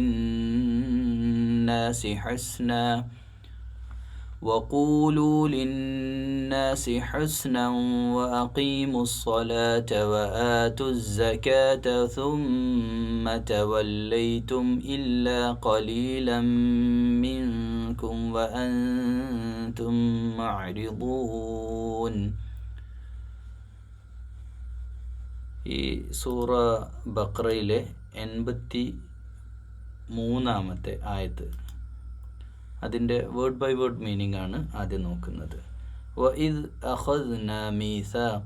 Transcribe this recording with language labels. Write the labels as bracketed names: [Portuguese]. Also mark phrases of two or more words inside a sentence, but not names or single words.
[Arabic] لِلنَّاسِ حُسْنًا وَأَقِيمُوا الصَّلَاةَ وَآتُوا الزَّكَاةَ ثُمَّ تَوَلَّيْتُمْ إِلَّا قَلِيلًا مِّنكُمْ وَأَنْتُمْ مُعْرِضُونَ. [Malayalam] ഈ സൂറ ബഖറയിലെ 83-ാമത്തെ ആയത്ത്, അതിൻ്റെ [English] word by word meaning [Malayalam] ആണ് ആദ്യം നോക്കുന്നത്. [Arabic] وإذ أخذنا ميثاق.